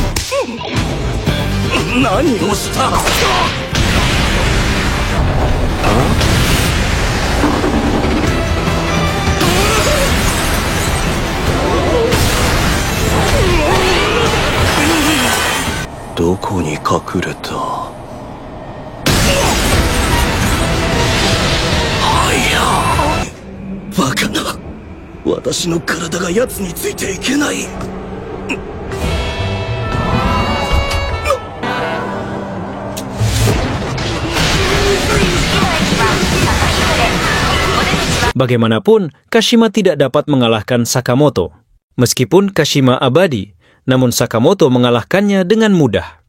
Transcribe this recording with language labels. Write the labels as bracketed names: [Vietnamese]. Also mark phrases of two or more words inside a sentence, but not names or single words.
[Japanese] 何をした？どこに隠れた？バカな。私の体が奴についていけない。 [Indonesian] Bagaimanapun, Kashima tidak dapat mengalahkan Sakamoto. Meskipun Kashima abadi, namun Sakamoto mengalahkannya dengan mudah.